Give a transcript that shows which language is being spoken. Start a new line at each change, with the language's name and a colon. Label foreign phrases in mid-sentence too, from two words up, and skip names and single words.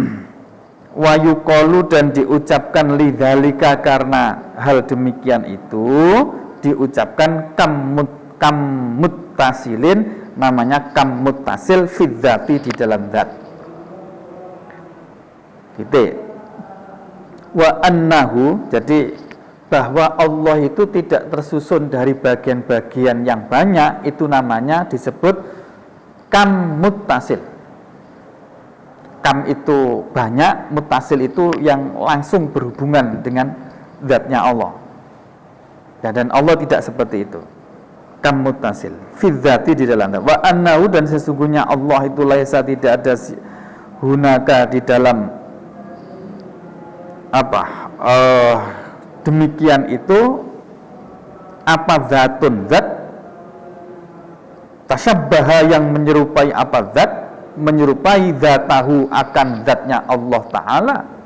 Arabic: ويقال,
Indonesian: dan diucapkan lidzalika, karena hal demikian itu diucapkan
Arabic: كم متصلين,
Indonesian: namanya
Arabic: كم متصل في الذات,
Indonesian: di dalam zat. Gitu.
Arabic: وأنه,
Indonesian: jadi bahwa Allah itu tidak tersusun dari bagian-bagian yang banyak, itu namanya disebut
Arabic: كم متصل.
Indonesian: Kam itu banyak, muttasil itu yang langsung berhubungan dengan zatnya Allah. Dan Allah tidak seperti itu.
Arabic: كم متصل في الذات,
Indonesian: di dalam zat.
Arabic: وأنه,
Indonesian: dan sesungguhnya Allah itu laisa, tidak ada hunaka, di dalam demikian itu apa zatun,
Arabic: ذات تشابه,
Indonesian: yang menyerupai apa zat, menyerupai zatahu, akan zatnya Allah Ta'ala.